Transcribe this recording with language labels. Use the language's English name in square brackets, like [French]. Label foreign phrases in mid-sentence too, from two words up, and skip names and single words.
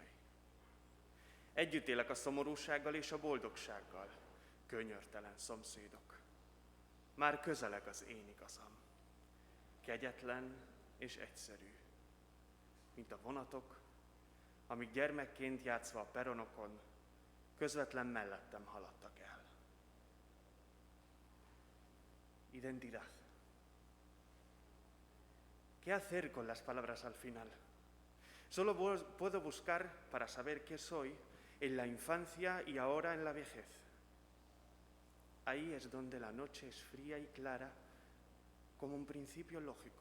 [Hungarian] Együtt élek a szomorúsággal és a boldogsággal, könyörtelen szomszédok. már közeleg az én igazam. Kegyetlen és egyszerű, mint a vonatok, amik gyermekként játszva a peronokon közvetlen mellettem haladtak el. [Spanish] Identidad. ¿Qué hacer con las palabras al final? Solo puedo buscar para saber qué soy en la infancia y ahora en la vejez. Ahí es donde la noche es fría y clara como un principio lógico.